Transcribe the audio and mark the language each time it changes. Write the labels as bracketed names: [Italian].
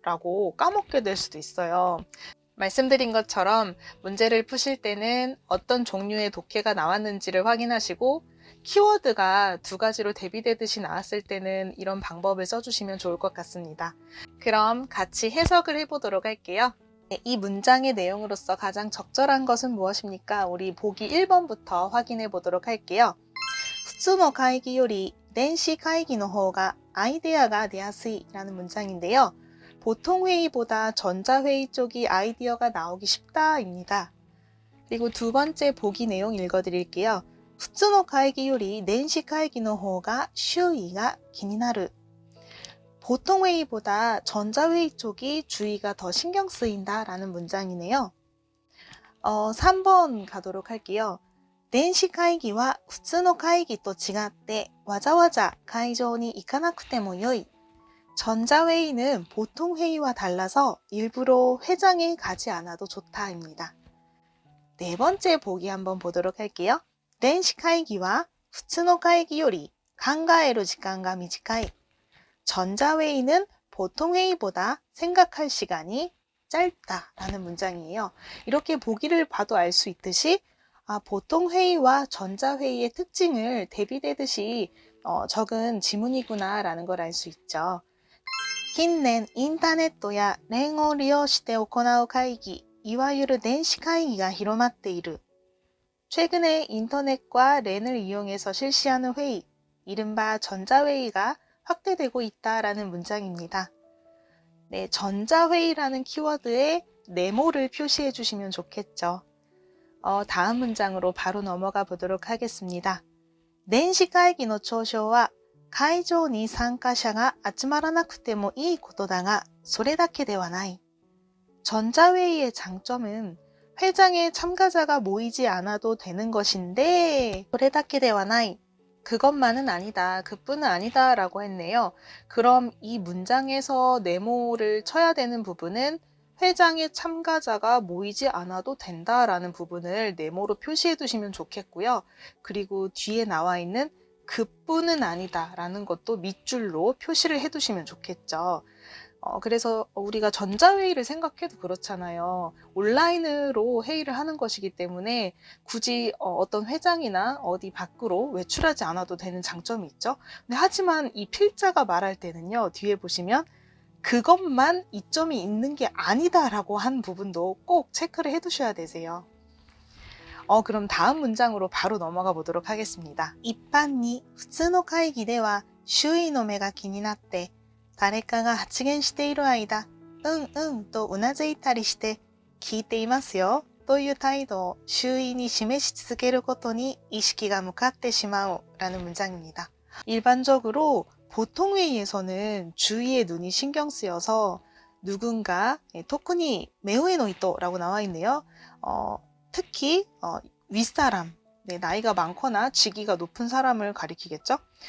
[Korean] 라고 까먹게 될 수도 있어요. 말씀드린 것처럼 문제를 푸실 때는 어떤 종류의 독해가 나왔는지를 확인하시고 키워드가 2가지로 대비되듯이 나왔을 때는 이런 방법을 써주시면 좋을 것 같습니다. 그럼 같이 해석을 해보도록 할게요. 이 문장의 내용으로서 가장 적절한 것은 무엇입니까? 우리 보기 1번부터 확인해 보도록 할게요. [Japanese] 普通の会議より電子会議の方がアイデアが出やすい [Korean] 라는 문장인데요. 보통 회의보다 전자회의 쪽이 아이디어가 나오기 쉽다입니다. 그리고 2번째 보기 내용 읽어드릴게요. [Japanese] 普通の会議より電子会議の方が周囲が気になる. [Korean] 보통 회의보다 전자회의 쪽이 주의가 더 신경 쓰인다 라는 문장이네요. 3번 가도록 할게요. [Japanese] 電子会議は普通の会議と違ってわざわざ会場に行かなくてもよい. [Korean] 전자회의는 보통 회의와 달라서 일부러 회장에 가지 않아도 좋다입니다. 4번째 보기 한번 보도록 할게요. [Japanese] 電子会議は普通の会議より考える時間が短い. 전자회의는 [Korean] 보통 회의보다 생각할 시간이 짧다라는 문장이에요. 이렇게 보기를 봐도 알 수 있듯이 보통 회의와 전자회의의 특징을 대비되듯이 적은 지문이구나 라는 걸 알 수 있죠. [Japanese] 近年インターネットや連を利用して行う会議、いわゆる電子会議が広まっている. [Korean] 최근에 인터넷과 랜을 이용해서 실시하는 회의, 이른바 전자회의가 확대되고 있다라는 문장입니다. 네, 전자회의라는 키워드에 네모를 표시해 주시면 좋겠죠. 다음 문장으로 바로 넘어가 보도록 하겠습니다. [Japanese] 電子会議の長所は会場に参加者が集まらなくてもいいことだが、それだけではない. [Korean] 전자회의의 장점은 회장에 참가자가 모이지 않아도 되는 것인데, [Japanese] それだけではない. [Korean] 그것만은 아니다, 그뿐은 아니다 라고 했네요. 그럼 이 문장에서 네모를 쳐야 되는 부분은 회장의 참가자가 모이지 않아도 된다라는 부분을 네모로 표시해 두시면 좋겠고요. 그리고 뒤에 나와 있는 그뿐은 아니다 라는 것도 밑줄로 표시를 해 두시면 좋겠죠. 그래서 우리가 전자회의를 생각해도 그렇잖아요. 온라인으로 회의를 하는 것이기 때문에 굳이 어떤 회장이나 어디 밖으로 외출하지 않아도 되는 장점이 있죠. 근데 하지만 이 필자가 말할 때는요, 뒤에 보시면 그것만 이점이 있는 게 아니다라고 한 부분도 꼭 체크를 해 두셔야 되세요. 그럼 다음 문장으로 바로 넘어가 보도록 하겠습니다. [Japanese] 一般に普通の会議では周囲の目が気になって誰かが発言している間、うんうんとうなずいたりして聞いていますよという態度を周囲に示し続けることに意識が向かってしまう [Korean] 라는 문장입니다. 일반적으로 보통 회의에서는 주위의 눈이 신경 쓰여서 누군가 토크니 매우에 노이토라고 나와 있네요. 특히 윗사람, 나이가 많거나 직위가 높은 사람을 가리키겠죠.